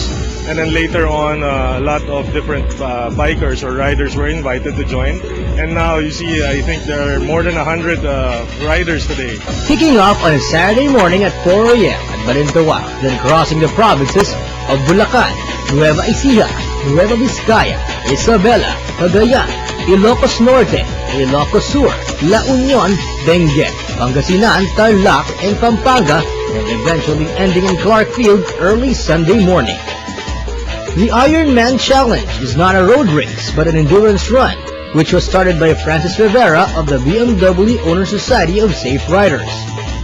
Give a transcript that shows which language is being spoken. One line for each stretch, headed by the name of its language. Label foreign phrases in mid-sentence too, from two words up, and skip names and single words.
English: And then later on, a lot of different bikers or riders were invited to join. And now you see, I think there are more than 100 riders today. Kicking off on a Saturday morning at 4 a.m. at Balintawa, then crossing the provinces of Bulacan, Nueva Ecija, Nueva Vizcaya, Isabela, Cagayan, Ilocos Norte, Ilocos Sur, La Union, Benguet, Pangasinan, Tarlac, and Pampanga, and eventually ending in Clarkfield early Sunday morning. The Ironman Challenge is not a road race but an endurance run, which was started by Francis Rivera of the BMW Owner Society of Safe Riders.